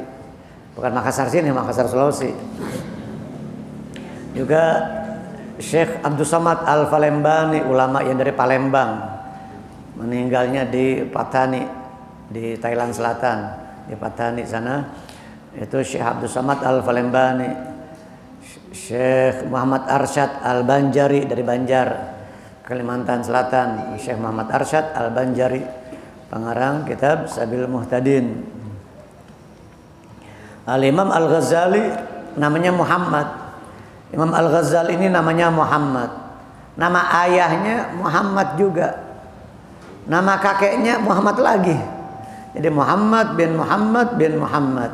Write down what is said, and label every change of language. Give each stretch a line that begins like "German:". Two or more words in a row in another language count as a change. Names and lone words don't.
Indonesian: Bukan Makassar sini, Makassar Sulawesi. Juga Syekh Abdul Somad Al-Falembani, ulama yang dari Palembang. Meninggalnya di Patani, di Thailand Selatan, di Patani sana. Itu Syekh Abdul Somad Al-Falembani. Syekh Muhammad Arsyad Al-Banjari dari Banjar, Kalimantan Selatan. Syekh Muhammad Arsyad Al-Banjari, pengarang kitab Sabil Muhtadin. Al-Imam Al-Ghazali namanya Muhammad. Imam Al-Ghazali ini namanya Muhammad. Nama ayahnya Muhammad juga. Nama kakeknya Muhammad lagi. Jadi Muhammad bin Muhammad.